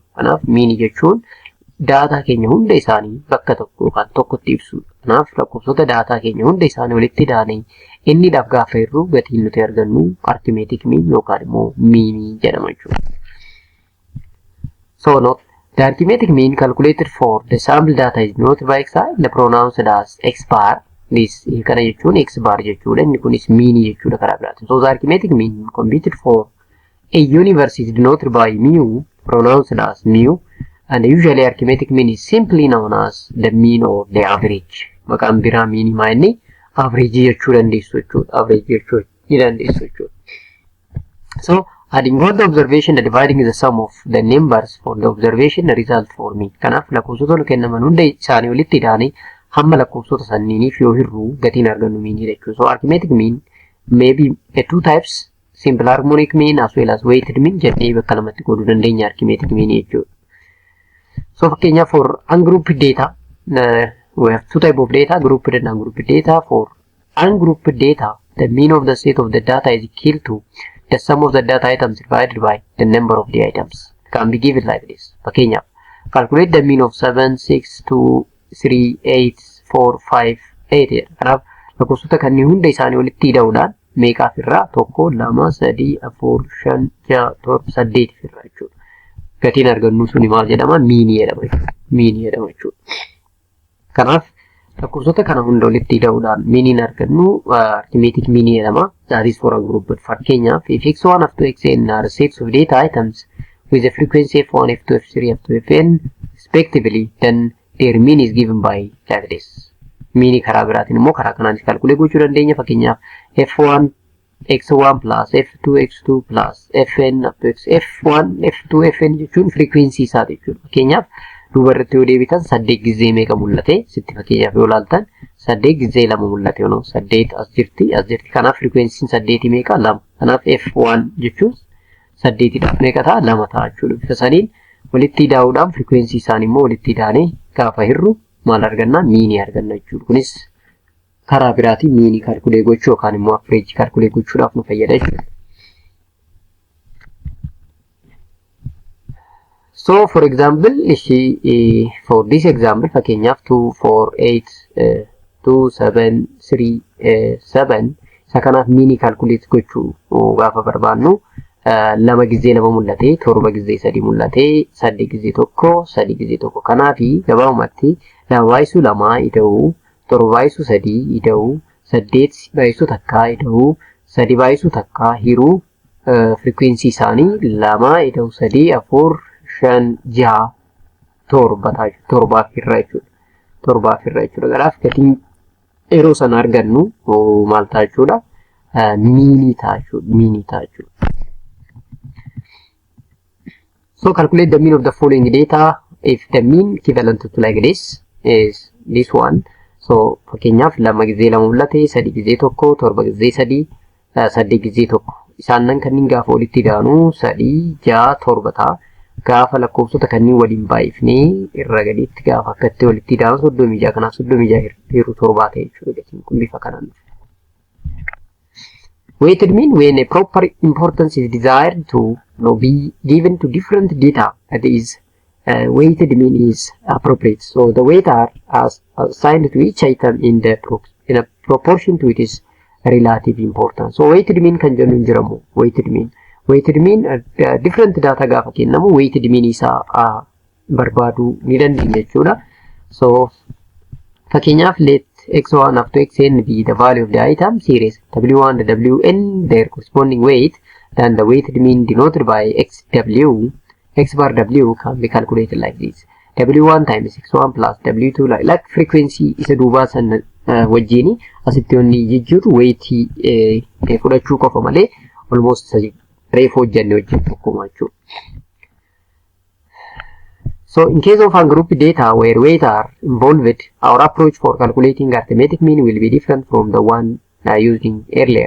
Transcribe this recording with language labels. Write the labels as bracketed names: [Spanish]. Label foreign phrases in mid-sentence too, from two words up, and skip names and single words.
[Oromo] Kanaaf mean jechuun data keenya hunda isaanii bakka tokko yookaan tokkotti ibsu. Kanaaf lakkoofsota data keenya hunda isaanii walitti daanee inni dhaaf gaafa irru gatiin nuti argannu [English] arithmetic mean [Oromo] yookaan immoo mean jedhama jechuudha. [English] So note the arithmetic mean calculated for the sample data is denoted by xi, the pronounced as x bar. [Oromo] This kana jechuun x bar jechuudha. Inni kunis mean jechuudha karaa biraatiin. [English] So the arithmetic mean computed for a universe is denoted by mu, pronounced as mu, and usually arithmetic mean is simply known as the mean or the average. [Oromo] Maqaan biraa mean maa inni average jechuu dandeessu jechuudha. Average jechuu ni dandeessu jechuudha. [English] So adding all the observation and dividing the sum of the numbers for the observation the result for me. [Oromo] Kanaaf lakkoofsota kennaman hunda isaanii walitti daanee hamma lakkoofsota sanniiniif yoo hirru gatiin argannu mean jechuudha. [English] So arithmetic mean may be two types, simple harmonic mean as well as weighted mean [Oromo] jennee bakka lamatti qooduu dandeenya [English] arithmetic mean jechuudha. So fakkeenyaaf for ungrouped data, we have two type of data, grouped and ungrouped data. For ungrouped data, the mean of the set of the data is equal to the sum of the data items divided by the number of the items. It can be given like this. Fakkeenyaaf calculate the mean of 7, 6, 2, 3, 8, 4, 5, 8. [Oromo] Kanaaf lakkoofsota kanneen hunda isaanii walitti hidhuudhaan meeqaaf irraa 1, 2, 3, 4, 5, 6, 7, 8 irraa jechuudha. Gatiin argannu suni maal jedhama? Mean jedhama jechuudha. Mean jedhama jechuudha. Kanaaf lakkoofsota kana hunda walitti hidhuudhaan mean argannu [English] arithmetic mean [Oromo] jedhama. [English] That is for a group. Fakkeenyaaf if x1 up to xn are sets of data items with the frequency f1, f2, f3, up to fn respectively, then their mean is given by like this. [Oromo] Mean karaa biraatiin immoo karaa kanaan calculate gochuu dandeenya. Fakkeenyaaf [English] f1 x1 plus f2 x2 plus fn up to f1 f2 fn [Oromo] jechuun frequency isaati jechuudha. Fakkeenyaaf duuba irratti yoo deebitan 8 gizee meeqa mul'ate sitti fakkeenyaaf yoo ilaaltan 8 gizee 2 mul'ate yoo 8 as jirti. Kanaaf frequency 8 meeqa 2. Kanaaf f1 jechuun 8 dhaaf meeqa ta'a 2 ta'a jechuudha. Bifa saniin walitti hidhuudhaan frequency isaanii immoo walitti hidhaanee gaafa hirru maal arganna? Mean arganna jechuudha. Kunis karaa biraatiin mean calculate gochuu yookaan immoo average calculate gochuudhaaf nu fayyada jechuudha. [English] So for example, for this example, [Oromo] fakkeenyaaf 2, 4, 8, 2, 7, 3, 7 isa kanaaf mini calculate gochuu gaafa barbaannu lama gizee lama mul'ate, torba gizee sadi mul'ate, saddeet gizee tokko, sadi gizee tokko. Kanaafi gabaabumatti lama baay'isuu lama ida'uu, torba baay'isuu sadii ida'uu, saddeet baay'isuu takka ida'uu, sadi baay'isuu takka hiruu, frequency isaanii lama ida'uu sadii, afur, shan, jaha, torbaaf irra jechuudha. Kanaaf gatiin yeroo sana argannu maal ta'a jechuudha? Miinii ta'a jechuudha. [English] So calculate the mean of the following data if the mean equivalent to like this is this one. [Oromo] So fakkeenyaaf lama gizee lama mul'ate, sadi gizee tokko, torba gizee sadii, saddeet gizee tokko. Isaanan kanneen gaafa walitti daanu sadii, jaha, torba ta'a. Gaafa lakkoofsota kanneen waliin baay'ifnee irra gadiitti gaafa akkatti walitti daanu 36 kanaaf 36 hiruu torbaa ta'e jechuudha. Gatiin kun bifa kanaan. [English] Weighted mean when a proper importance is desired to be given to different data, that is, weighted mean is appropriate. So the weight are assigned to each item in a proportion to its relative importance. So weighted mean [Oromo] kan jennu jiramu [English] weighted mean different data [Oromo] gaafa kennamu [English] weighted mean [Oromo] isaa barbaadu ni dandeenya jechuudha. [English] So fakkeenyaaf let x1 up to xn be the value of the item series w1 and wn their corresponding weight, then the weighted mean denoted by xw, x bar w can be calculated like this: w1 times x1 plus w2 like frequency [Oromo] isa duubaa san wajjini asitti onni jijjiiru weightii fudhachuu qofa malee almost reefoo hojjenne wajjin tokkuma jechuudha. [English] So in case of ungrouped data where weight are involved, our approach for calculating arithmetic mean will be different from the one using earlier.